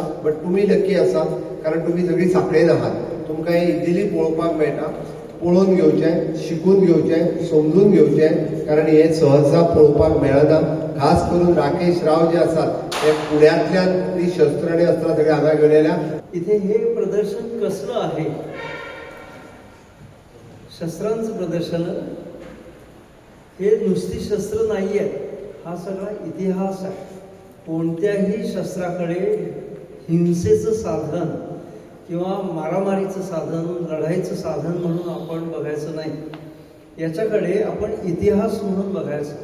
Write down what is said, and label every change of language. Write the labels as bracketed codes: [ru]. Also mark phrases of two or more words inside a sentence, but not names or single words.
[kok] बट तुमी लकी आसात कारण तुमी सगळीं सांखळेन आहात। तुमकां हे इजिली पळोवपाक मेळटा। पळोवन घेवचें, शिकून घेवचें, समजून घेवचें, कारण हे सहसा पळोवपाक मेळना। खास करून राकेश राव जे आसात ते पुण्यातल्यान ती शस्त्र आणि अस्त्रां सगळें हांगा घेवन येयल्या। [mr] इथे हे प्रदर्शन कसलं आहे? शस्त्रांचं प्रदर्शन। हे नुसती शस्त्र नाही आहेत, हा सगळा इतिहास आहे। कोणत्याही शस्त्राकडे हिंसेचं साधन किंवा मारामारीचं साधन, लढाईचं साधन म्हणून आपण बघायचं नाही, याच्याकडे आपण इतिहास म्हणून बघायचं।